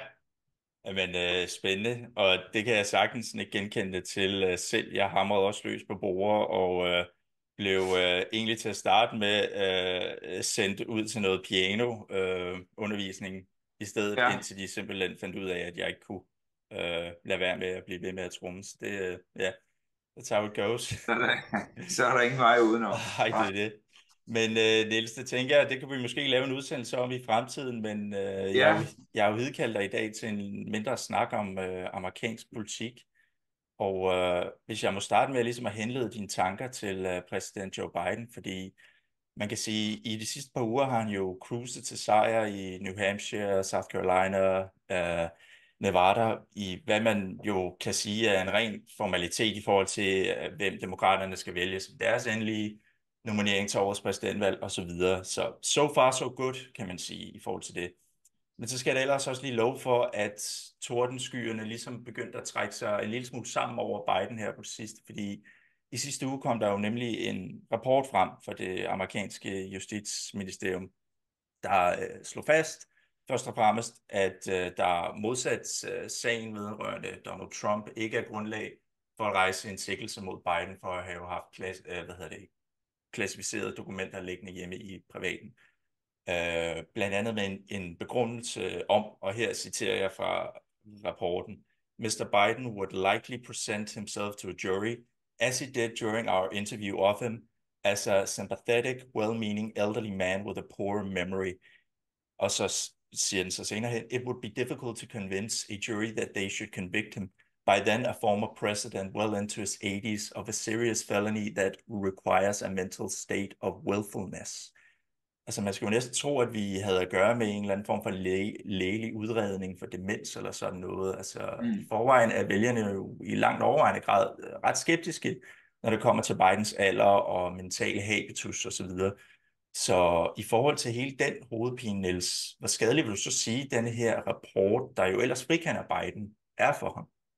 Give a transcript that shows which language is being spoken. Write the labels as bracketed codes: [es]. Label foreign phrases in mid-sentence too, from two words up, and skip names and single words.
[da] Men spændende, og det kan jeg sagtens ikke genkende det til selv. Jeg hamrede også løs på bordet og blev egentlig til at starte med sendt ud til noget piano undervisning i stedet, Ja, indtil de simpelthen fandt ud af, at jeg ikke kunne lade være med at blive ved med at tromme. Så det, ja, [en] that's how it goes. [da] så er der ingen vej udenom. Ej, det er det. Men Niels, det tænker jeg, det kan vi måske lave en udsendelse om i fremtiden, men Ja, jeg har jo hidkaldt dig i dag til en mindre snak om amerikansk politik. Og hvis jeg må starte med ligesom at henlede dine tanker til præsident Joe Biden, fordi man kan sige, at i de sidste par uger har han jo cruiset til sejr i New Hampshire, South Carolina, Nevada, i hvad man jo kan sige er en ren formalitet i forhold til, hvem demokraterne skal vælge som deres endelige nominering til årets præsidentvalg osv. Så [en] so far so good, [da] kan man sige, i forhold til det. Men så skal jeg da ellers også lige love for, at tordenskyerne ligesom begyndte at trække sig en lille smule sammen over Biden her på det sidste, fordi i sidste uge kom der jo nemlig en rapport frem fra det amerikanske justitsministerium, der slog fast, først og fremmest, at der modsat sagen vedrørende Donald Trump ikke er grundlag for at rejse en sigtelse mod Biden for at have haft klassificerede dokumenter liggende hjemme i privaten. Blandt andet med en begrundelse om, og her citerer jeg fra rapporten: [en] Mr. Biden would likely present himself to a jury, as he did during our interview of him, as a sympathetic, well-meaning elderly man with a poor memory. [da] Og så siger den så senere hen: [en] It would be difficult to convince a jury that they should convict him, by then a former president well into his 80s, of a serious felony that requires a mental state of willfulness. [da] Altså man skulle jo næsten tro, at vi havde at gøre med en eller anden form for lægelig udredning for demens eller sådan noget. Altså i mm. forvejen er vælgerne jo i langt overvejende grad ret skeptiske, når det kommer til Bidens alder og mental habitus osv. Så i forhold til hele den hovedpine, Niels, hvor skadelig vil du så sige, at denne her rapport, der jo ellers frikender Biden, er for ham?